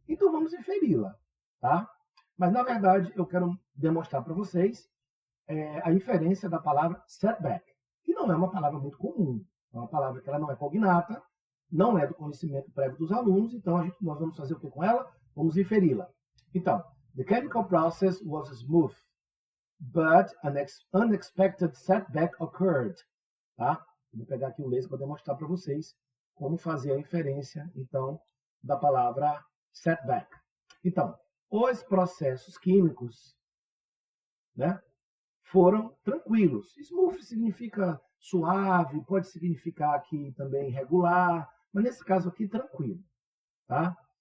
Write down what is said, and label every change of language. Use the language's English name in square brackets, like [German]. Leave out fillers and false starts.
[Portuguese] Então vamos inferi-la, tá? Mas, na verdade, eu quero demonstrar para vocês a inferência da palavra setback, que não é uma palavra muito comum. É uma palavra que ela não é cognata, não é do conhecimento prévio dos alunos, então nós vamos fazer o que com ela? Vamos inferi-la. [English] Então, the chemical process was smooth, but an unexpected setback occurred. [Portuguese] Tá? Vou pegar aqui o laser para demonstrar para vocês como fazer a inferência, então, da palavra setback. Então, os processos químicos, né, foram tranquilos. Smooth significa suave, pode significar aqui também regular, mas nesse caso aqui, tranquilo. Tá?